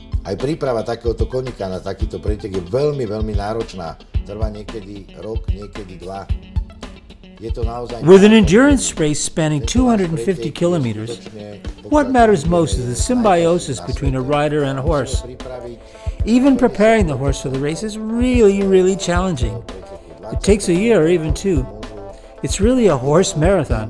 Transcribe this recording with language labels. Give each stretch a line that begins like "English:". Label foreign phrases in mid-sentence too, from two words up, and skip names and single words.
Slovak: Aj príprava takéhoto koníka na takýto pretek je veľmi, veľmi náročná. Trvá niekedy rok, niekedy dva.
English: With an endurance race spanning 250 kilometers, what matters most is the symbiosis between a rider and a horse. Even preparing the horse for the race is really, really challenging. It takes a year or even two. It's really a horse marathon.